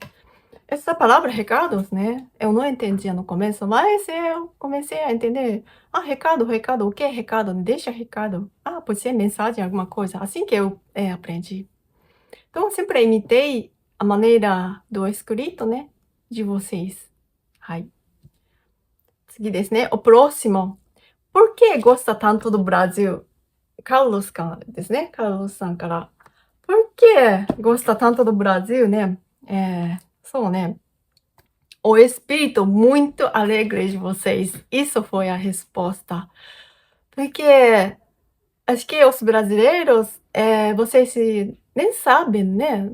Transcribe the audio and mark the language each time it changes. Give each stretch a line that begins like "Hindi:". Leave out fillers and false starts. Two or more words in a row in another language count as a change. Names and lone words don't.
Portuguese: Essa palavra recados, né, eu não entendia no começo, mas eu comecei a entender. Ah, recado, o que é recado? Deixa recado. Ah, pode ser mensagem, alguma coisa. Assim que eu aprendi. Então, eu sempre imitei a maneira do escrito, né, de vocês. Ai.
Japanese: 次ですね。
Portuguese: O próximo. Por que gosta tanto do Brasil?
Japanese: Carlos からですね。Carlos さんから。
Portuguese: Por que gosta tanto do Brasil, né?
Japanese: そうね。
Portuguese: O espírito muito alegre de vocês. Isso foi a resposta. Porque acho que os brasileiros, vocês nem sabem, né?